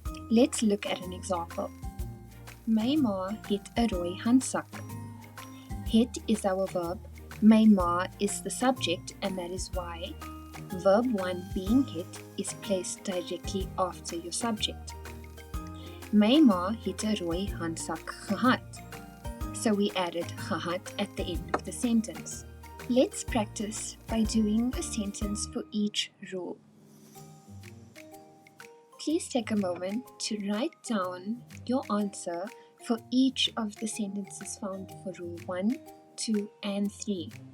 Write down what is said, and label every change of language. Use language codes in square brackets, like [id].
[en] Let's look at an example. [af] My ma het 'n rooi handsak. [en] Het is our verb, my ma is the subject, and that is why verb 1 being het is placed directly after your subject. [af] My ma het 'n rooi handsak gehad. [en] So we added gehad at the end of the sentence. Let's practice by doing a sentence for each rule. Please take a moment to write down your answer for each of the sentences found for Rule 1, 2, and 3.